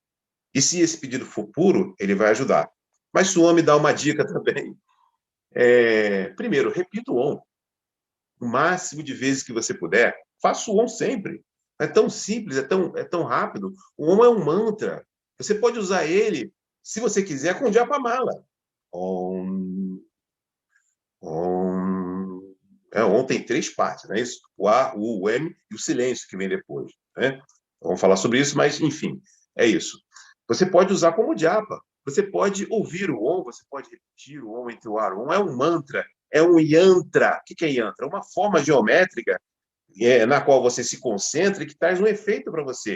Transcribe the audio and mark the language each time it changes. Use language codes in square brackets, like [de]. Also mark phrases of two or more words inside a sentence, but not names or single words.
[pt] E se esse pedido for puro, ele vai ajudar. Mas Swami dá uma dica também. Primeiro, repita o Om. O máximo de vezes que você puder. Faça o Om sempre. É tão simples, é tão rápido. O Om é um mantra. Você pode usar ele, se você quiser, com Japamala. [sa] Om. Om. [pt] Om tem 3 partes, não é isso? O A, o U, o M e o silêncio que vem depois. Né? Vamos falar sobre isso, mas, enfim. É isso. Você pode usar como japa. Você pode ouvir o Om, você pode repetir o Om, entoar o Om. É um mantra, é um yantra. O que é yantra? É uma forma geométrica na qual você se concentra e que traz um efeito para você.